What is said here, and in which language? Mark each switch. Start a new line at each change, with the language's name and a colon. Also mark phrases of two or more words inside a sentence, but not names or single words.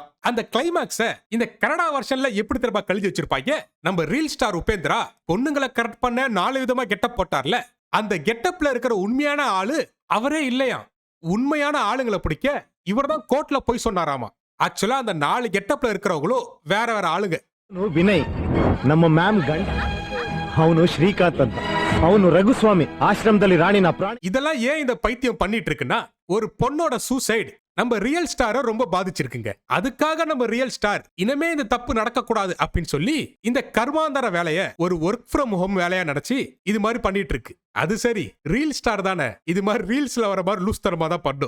Tamil: அந்த கிளைமாக்ஸ இந்த கனடா வெர்ஷன்ல எப்படி திரும்ப கழிச்சு வச்சிருப்பாங்க. நம்ம
English: reel star
Tamil: உபேந்திரா பொண்ணுங்களை கரெக்ட் பண்ண 4 விதமா கெட்டப் போட்டார்ல, அந்த கெட்டப்ல இருக்கிற உண்மையான ஆளு அவரே இல்லையா. உண்மையான ஆளுங்களை பிடிக்க இவர்தான் கோர்ட்ல போய் சொன்னாராமா. ஆக்சுவலா அந்த 4 கெட்டப்ல இருக்கிறவங்களும் வேற வேற ஆளுங்க.
Kannada: ವಿನಯ್ ನಮ್ಮ ಮ್ಯಾಮ್ ಗಂಡ ಅವನು ಶ್ರೀಕಾಂತ್ ಅಂತ ಅವನು ರಘುಸ್ವಾಮಿ ಆಶ್ರಮದಲ್ಲಿ ರಾಣಿನ ಪ್ರಾಣಿ.
Tamil: இதெல்லாம் ஏன் இந்த பைத்தியம் பண்ணிட்டு இருக்குன்னா ஒரு பொண்ணோட சூசைடு நம்ம
English: real star
Tamil: ரொம்ப பாதிச்சிருக்குங்க. அதுக்காக நம்ம
English: real star
Tamil: இனிமே இந்த தப்பு நடக்க கூடாது அப்படின்னு சொல்லி இந்த கர்மாந்தர வேலைய ஒரு
English: work from home
Tamil: வேலையா நினைச்சு இது மாதிரி பண்ணிட்டு இருக்கு. அது சரி,
English: reel star
Tamil: தானே இது மாதிரி ரீல்ஸ்ல வர மாதிரி லூஸ் தரமா தான் பண்ணும்.